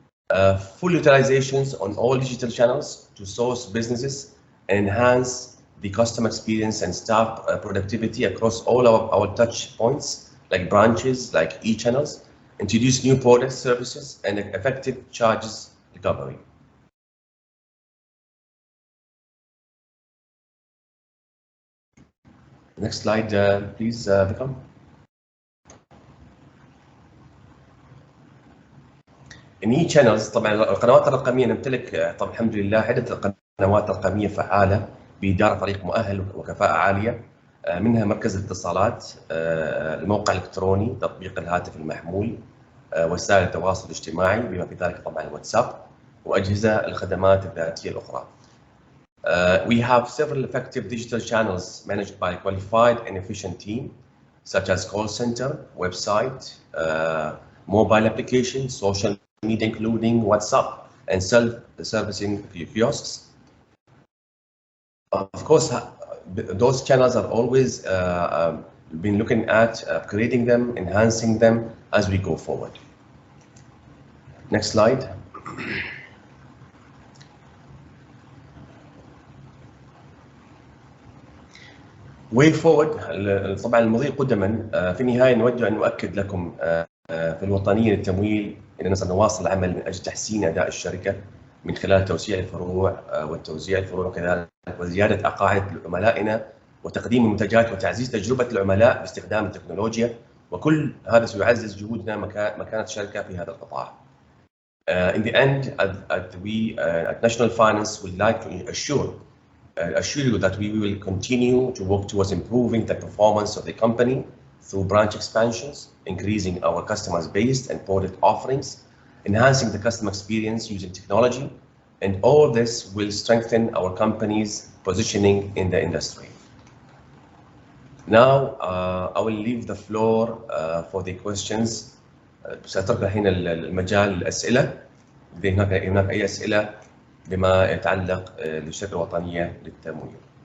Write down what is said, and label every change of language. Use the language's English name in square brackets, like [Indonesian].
[English] Full utilizations on all digital channels to source businesses and enhance the customer experience and staff productivity across all our touch points, like branches, like e-channels, introduce new products, services, and effective charges recovery. Next slide, please, Vikram. In e-channels، [Arabic] طبعا القنوات الرقميه نمتلك طبعا الحمد لله عده قنوات رقميه فعاله باداره فريق مؤهل وكفاءه عاليه، منها مركز الاتصالات، الموقع الالكتروني، تطبيق الهاتف المحمول، وسائل التواصل الاجتماعي بما في ذلك طبعا الواتساب، واجهزه الخدمات الذاتيه الاخرى. [English] We have several effective digital channels managed by a qualified and efficient team, such as call center, website, mobile application, social media, including WhatsApp, and self-servicing kiosks. Of course, those channels are always been looking at upgrading them, enhancing them as we go forward. Next slide. Way forward، [Arabic] طبعا المضي قدما. في النهايه نود ان نؤكد لكم في الوطنيه للتمويل اننا سنواصل العمل من اجل تحسين اداء الشركه من خلال توسيع الفروع والتوزيع الفروع، وكذلك وزياده قاعده عملائنا وتقديم المنتجات وتعزيز تجربه العملاء باستخدام التكنولوجيا، وكل هذا سيعزز جهودنا مكانه الشركه في هذا القطاع. [English] In the end, at National Finance would like to assure you that we will continue to work towards improving the performance of the company through branch expansions, increasing our customers base and product offerings, enhancing the customer experience using technology, and all this will strengthen our company's positioning in the industry. Now, I will leave the floor for the questions. [Arabic] سأترك الحين المجال للأسئلة. إذا هناك أي أسئلة بما يتعلق بالشركة الوطنية للتمويل.